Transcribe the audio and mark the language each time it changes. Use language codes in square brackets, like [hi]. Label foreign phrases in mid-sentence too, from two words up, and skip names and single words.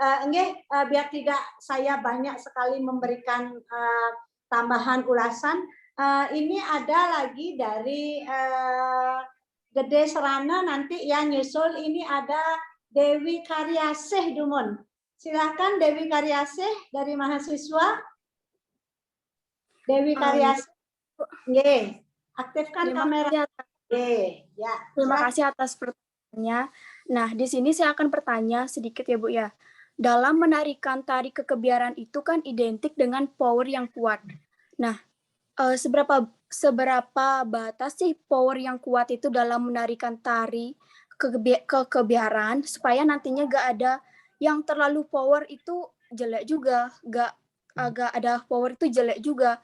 [id] Biar tidak saya banyak sekali memberikan tambahan ulasan, ini ada lagi dari Gede Serana nanti yang nyusul ini ada Dewi Karyasih Dumun. Silakan Dewi Karyasih dari mahasiswa. Dewi Karyasih. Nggih, aktifkan kamera. Nggih, ya. Terima kasih atas pertanyaannya. Nah, di sini saya akan bertanya sedikit ya Bu ya. Dalam menarikan tari kekebiaran itu kan identik dengan power yang kuat. Nah, seberapa batas sih power yang kuat itu dalam menarikan tari kekebiaran supaya nantinya gak ada yang terlalu power itu jelek juga, gak agak ada power itu jelek juga.